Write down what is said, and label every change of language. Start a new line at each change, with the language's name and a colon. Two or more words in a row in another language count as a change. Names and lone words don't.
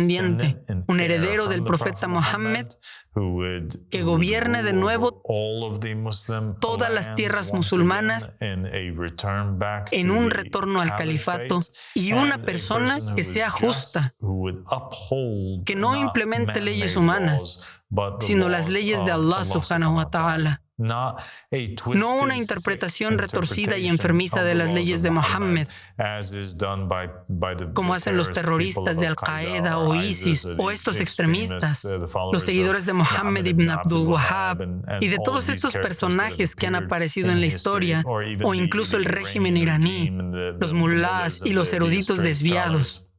Spanish: Un descendiente, un heredero del profeta Muhammad que gobierne de nuevo todas las tierras musulmanas en un retorno al califato, y una persona que sea justa, que no implemente leyes humanas, sino las leyes de
Arabic: الله سبحانه وتعالى.
Spanish: No una interpretación retorcida y enfermiza de las leyes de Mohammed, como hacen los terroristas de Al-Qaeda o ISIS, o estos extremistas, los seguidores de Mohammed ibn Abdul Wahhab, y de todos estos personajes que han aparecido en la historia, o incluso el régimen iraní, los mullahs y los eruditos desviados.